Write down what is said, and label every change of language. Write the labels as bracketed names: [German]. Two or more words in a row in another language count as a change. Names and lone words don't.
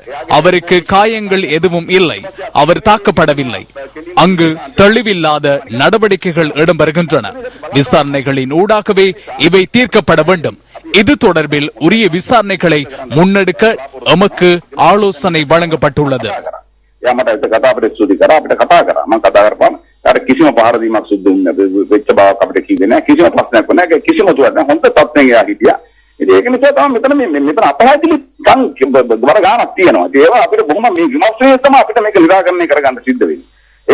[Tamil] அவருக்கு காயங்கள் எதுவும் இல்லை. அவர் தாக்கப்படவில்லை. அங்கு தெளிவில்லாத நடவடிக்கைகள் இடம்பெறுகின்றன. விசாரணைகளின் ஊடாகவே இவை தீர்க்கப்பட வேண்டும். இது தொடர்பில் உரிய விசாரணைகளை முன்னெடுக்க எமக்கு ஆலோசனை வழங்கப்பட்டுள்ளது. [Sinhala] කිසිම පහරදීමක් සිද්ධ වෙන්නේ වෙච්ච බවක් අපිට කිව්වේ නැහැ. කිසිම ප්‍රශ්නයක් නැහැ. කිසිම තුවක් නැහැ. හොඳ තත්ත්වයෙන් එයා හිටියා. ඉතින් ඒක නිසා තමයි මෙතන අපහාදිලි වර ගානක් තියෙනවා. ඉතින් ඒවා අපිට බොහොම මේ විමර්ශනයේ තමයි අපිට මේක නිරාකරණය කරගන්න සිද්ධ වෙන්නේ.